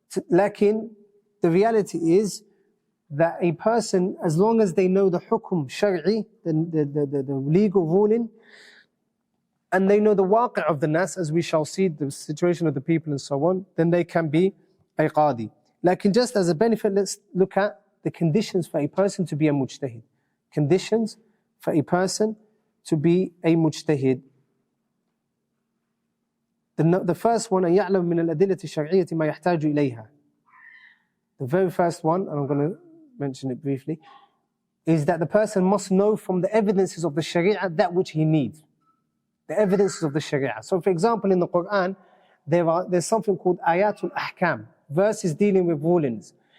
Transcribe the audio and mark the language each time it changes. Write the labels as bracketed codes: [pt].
[en] Lakin, the reality is that a person, as long as they know the hukum shari'i, the legal ruling, and they know the waqi' of the nas, as we shall see, the situation of the people and so on, then they can be a qadi. Like just as a benefit, let's look at the conditions for a person to be a mujtahid. Conditions for a person to be a mujtahid. The first one, [ar] أن يعلم من الأدلة الشرعية ما يحتاج إليها. [en] The very first one, and I'm going to mention it briefly, is that the person must know from the evidences of the sharia that which he needs. The evidences of the sharia. So for example, in the Quran, there's something called ayatul ahkam, verses dealing with rulings.